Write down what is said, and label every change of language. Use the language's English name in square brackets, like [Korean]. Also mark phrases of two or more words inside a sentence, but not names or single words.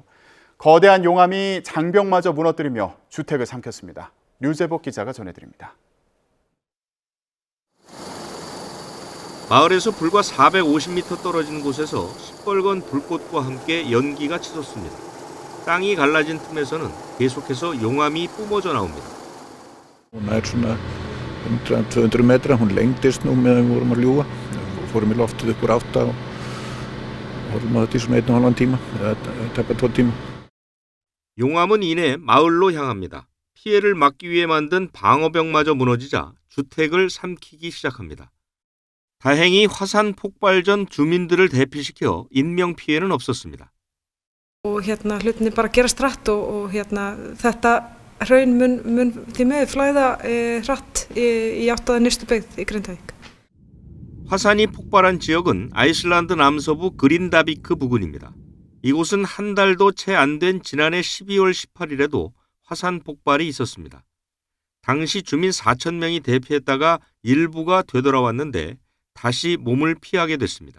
[Korean] 거대한 용암이 장벽마저 무너뜨리며 주택을 삼켰습니다. 류재복 기자가 전해드립니다. 마을에서 불과 450m 떨어진 곳에서 시뻘건 불꽃과 함께 연기가 치솟습니다. 땅이 갈라진 틈에서는 계속해서 용암이 뿜어져 나옵니다. [Icelandic] Hún er svona 100-200 metra, hún lengdist nú meðan við vorum að ljúga. Fórum í loftið upp úr 8 og horfum á þetta í svona 1,5 tíma, eða tæpa 2 tíma. [Korean] 용암은 이내 마을로 향합니다. 피해를 막기 위해 만든 방어벽마저 무너지자 주택을 삼키기 시작합니다. 다행히 화산 폭발 전 주민들을 대피시켜 인명 피해는 없었습니다. [Icelandic] hlutinni bara gerast hratt og þetta hraun mun því miður flæða hratt í átt að nyrstu byggð í Grindavík. [Korean] 화산이 폭발한 지역은 아이슬란드 남서부 그린다비크 부근입니다. 이곳은 한 달도 채 안 된 지난해 12월 18일에도 화산 폭발이 있었습니다. 당시 주민 4,000명이 대피했다가 일부가 되돌아왔는데 다시 몸을 피하게 됐습니다.